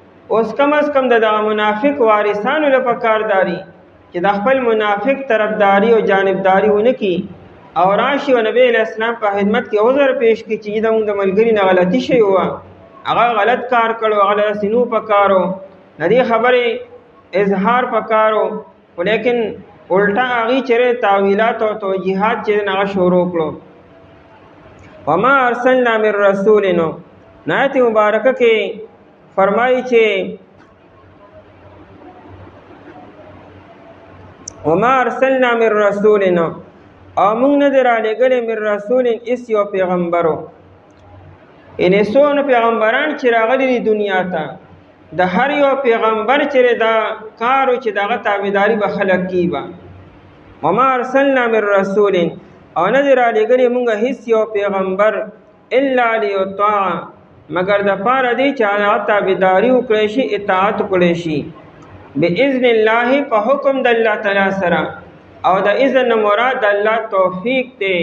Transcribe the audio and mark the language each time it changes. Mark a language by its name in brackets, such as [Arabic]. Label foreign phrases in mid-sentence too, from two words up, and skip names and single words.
[Pashto] اوس کم از کم د دغه منافق وارثانو له پکار داري چې د خپل منافق طرفداري او جانبداري ونه کړي او راشي او نبی [Arabic] علیہ السلام [Pashto] په خدمت کې عذر پیش کړي چې زموږ د ملګري نه غلطي شوې وه، هغه غلط کار کړو، هغه سینو پکارو، د دې خبرې اظهار پکارو، ولیکن الټا هغې چېرې تاویلات او توجیحات چې هغه شروع کړو. [Arabic] وما ارسلنا من رسول، [Pashto] آیت مبارکه کې فرمایي چې [Arabic] وما ارسلنا من رسول، [Pashto] او موږ نه دی رالیږلی [Arabic] من رسول [Pashto] اس یو پیغمبرو، یعنې څونه پیغمبران چې راغلي دي دنیا ته، د هر یو پیغمبر چې دا کار چې دغه تابعداري به خلک کیي به. [Arabic] وما ارسلنا من رسول، [Pashto] او نه دی رالیږلی موږ هیڅ یو پیغمبر [Arabic] الا لیطاع، [Pashto] مگر د پاره دی چې هغه تابعداري وکړی شي، اطاعت وکړی شي، [Arabic] باذن الله [Pashto] په حکم د الله تعالی سره. او د اذن مراد د الله توفیق دی.